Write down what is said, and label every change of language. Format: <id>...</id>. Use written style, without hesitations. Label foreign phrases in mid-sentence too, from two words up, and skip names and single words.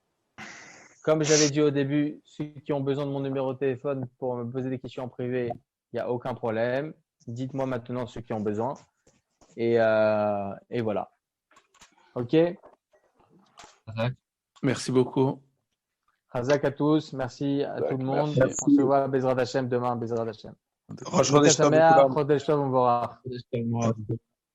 <fr>Comme j'avais dit au début, ceux qui ont besoin de mon numéro de téléphone pour me poser des questions en privé, il n'y a aucun problème. Dites-moi maintenant ceux qui ont besoin. Et voilà. OK? Merci beaucoup. Razak à tous. Merci à tout le monde. Merci. On se voit à</fr> <he>בעזרת השם</he> <fr>demain.</fr> <he>בעזרת השם. ראש חודש טוב,</he> <fr>Sameach, לכולם.</fr> <he>חודש טוב, מבורך.</he> <fr>Moi,</fr>